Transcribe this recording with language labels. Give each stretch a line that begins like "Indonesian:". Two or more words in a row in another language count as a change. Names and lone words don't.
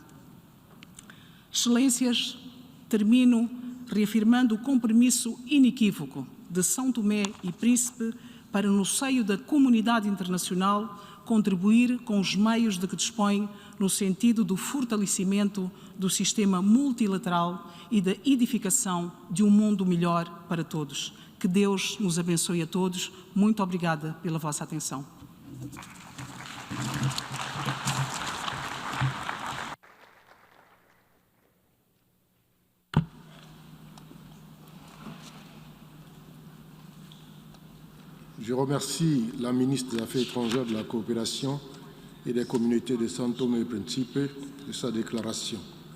Portuguese: Excelências, termino reafirmando o compromisso inequívoco de São Tomé e Príncipe para, no seio da comunidade internacional, contribuir com os meios de que dispõe no sentido do fortalecimento do sistema multilateral e da edificação de um mundo melhor para todos. Que Deus nos abençoe a todos. Muito obrigada pela vossa atenção.
French: Je remercie la ministre des Affaires étrangères, de la Coopération et des communautés de São Tomé et Príncipe de sa déclaration.